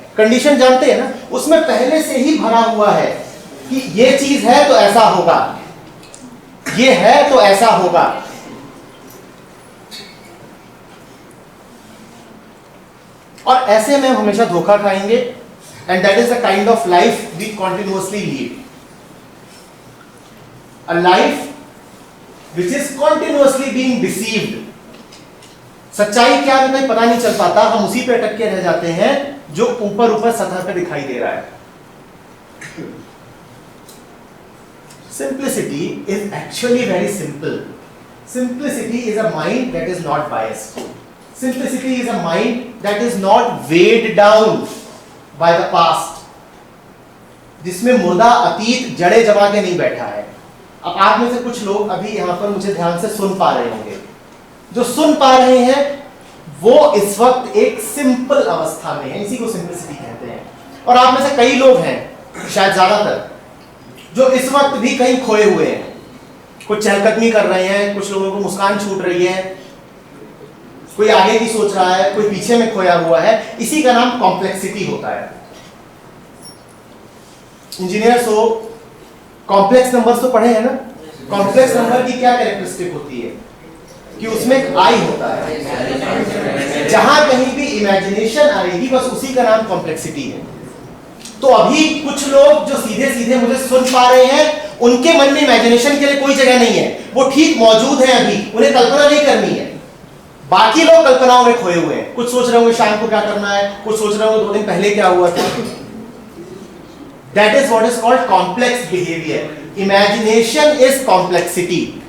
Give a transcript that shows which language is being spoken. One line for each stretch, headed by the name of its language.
Hindi: Condition जानते हैं ना, उसमें पहले से ही भरा हुआ है कि ये चीज है तो ऐसा होगा, ये है तो ऐसा होगा। और ऐसे में हम हमेशा धोखा खाएंगे,
English: And that is the kind of life we continuously lead. A life which is continuously being deceived।
Hindi: सच्चाई क्या है हमें पता नहीं चल पाता, हम उसी पे अटक के रह जाते हैं जो ऊपर ऊपर सतह पे दिखाई दे रहा है।
English: Simplicity is actually very simple। Simplicity is a mind that is not biased। Simplicity is a mind that is not weighed down by the past।
Hindi: जिसमें मुर्दा अतीत जड़े जमा के नहीं बैठा है। अब आप में से कुछ लोग अभी यहां पर मुझे ध्यान से सुन पा रहे होंगे। जो सुन पा रहे हैं वो इस वक्त एक सिंपल अवस्था में है, इसी को सिंपलिसिटी कहते हैं। और आप में से कई लोग हैं, शायद ज्यादातर, जो इस वक्त भी कहीं खोए हुए हैं। कुछ चहलकदमी कर रहे हैं, कुछ लोगों को मुस्कान छूट रही है, कोई आगे की सोच रहा है, कोई पीछे में खोया हुआ है। इसी का नाम कॉम्प्लेक्सिटी होता है। इंजीनियर्स हो, कॉम्प्लेक्स नंबर्स तो पढ़े हैं ना? कॉम्प्लेक्स नंबर की क्या कैरेक्टरिस्टिक होती है कि उसमें एक आई होता है। जहां कहीं भी इमेजिनेशन आएगी बस उसी का नाम कॉम्प्लेक्सिटी है। तो अभी कुछ लोग जो सीधे सीधे मुझे सुन पा रहे हैं, उनके मन में इमेजिनेशन के लिए कोई जगह नहीं है, वो ठीक मौजूद है, अभी उन्हें कल्पना नहीं करनी है। बाकी लोग कल्पनाओं में खोए हुए हैं, कुछ सोच रहे होंगे शाम को क्या करना है, कुछ सोच रहे होंगे 2 दिन पहले क्या हुआ था।
English: That is what is called complex behavior. Imagination is complexity.